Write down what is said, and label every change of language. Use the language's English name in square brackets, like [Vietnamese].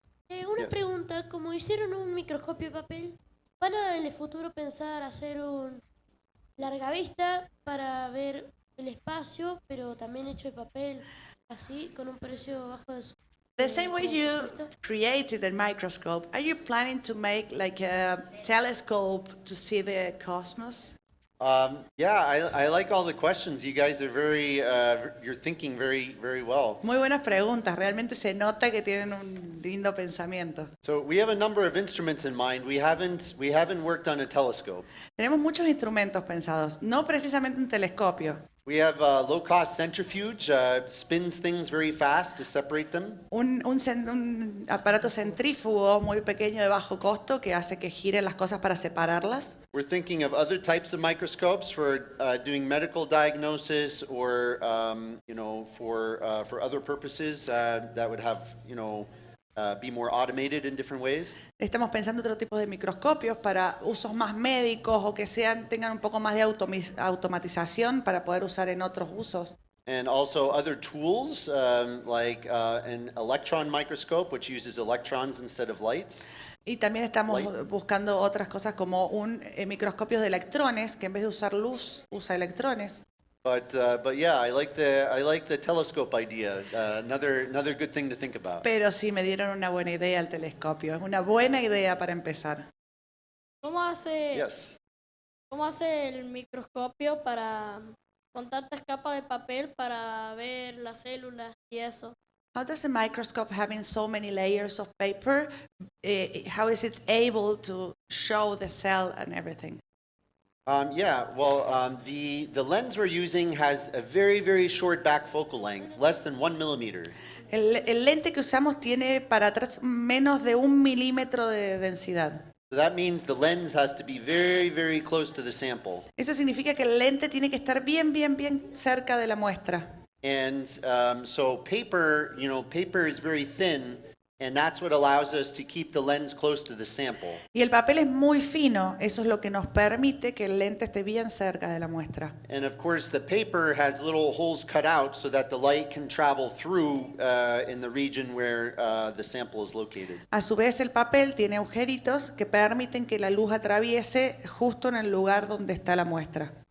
[Spanish] Una [English] Yes. [Spanish] pregunta, como hicieron un microscopio de papel, ¿van a en el futuro pensar hacer un larga vista para ver el espacio, pero también hecho de papel, así, con un precio bajo de su... [English] The same way you created the microscope, are you planning to make like a telescope to see the cosmos? I like all the questions. You guys are you're thinking very, very well. [Spanish] Muy buenas preguntas, realmente se nota que tienen un lindo pensamiento. [English] So we have a number of instruments in mind. We haven't worked on a telescope. [Spanish] Tenemos muchos instrumentos pensados, no precisamente un telescopio. [English] We have a low-cost centrifuge, spins things very fast to separate them. [Spanish] Un aparato centrífugo muy pequeño de bajo costo que hace que giren las cosas para separarlas. [English] We're thinking of other types of microscopes for doing medical diagnosis or, for other purposes that would have, be more automated in different ways. [Spanish] Estamos pensando otro tipo de microscopios para usos más médicos o que tengan un poco más de automatización para poder usar en otros usos. [English] And also other tools like an electron microscope, which uses electrons instead of lights. [Spanish] Y también estamos buscando otras cosas como un microscopio de electrones que en vez de usar luz usa electrones. [English] But I like the telescope idea. Another good thing to think about. [Spanish] Pero sí me dieron una buena idea el telescopio. Es una buena idea para empezar. ¿Cómo hace, [English] Yes. [Spanish] ¿Cómo hace el microscopio con tantas capas de papel para ver las células y eso? [English] How does a microscope having so many layers of paper, how is it able to show the cell and everything? The lens we're using has a very, very short back focal length, less than 1 millimeter. [Spanish] El lente que usamos tiene para atrás menos de 1 milímetro de densidad. [English] So that means the lens has to be very, very close to the sample. [Spanish] Eso significa que el lente tiene que estar bien, bien, bien cerca de la muestra. [English] And so paper is very thin, and that's what allows us to keep the lens close to the sample. [Spanish] Y el papel es muy fino, eso es lo que nos permite que el lente esté bien cerca de la muestra. [English] And of course, the paper has little holes cut out so that the light can travel through in the region where the sample is located. [Spanish] A su vez, el papel tiene agujeritos que permiten que la luz atraviese justo en el lugar donde está la muestra.